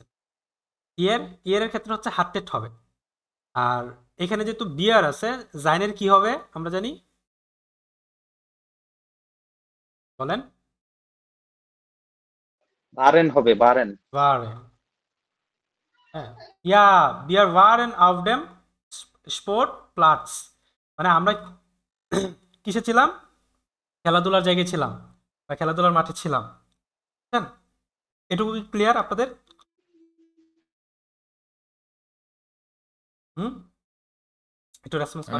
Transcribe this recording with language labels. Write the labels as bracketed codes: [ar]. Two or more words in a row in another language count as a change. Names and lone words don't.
[bn] ইয়ারের ক্ষেত্রে হচ্ছে হাটটেট হবে। আর এখানে যেহেতু বিয়ার আছে, জাইনের কি হবে আমরা জানি, বলেন? বারেন হবে, বারেন। [de] waren, হ্যাঁ, ja wir waren auf dem Sportplatz, [bn] মানে আমরা কিসে ছিলাম? খেলাধুলার জায়গায় ছিলাম বা খেলাধুলার মাঠে ছিলাম। বুঝছেন? এটুকু ক্লিয়ার আপনাদের? হুম, একটু রেসপন্স করেন।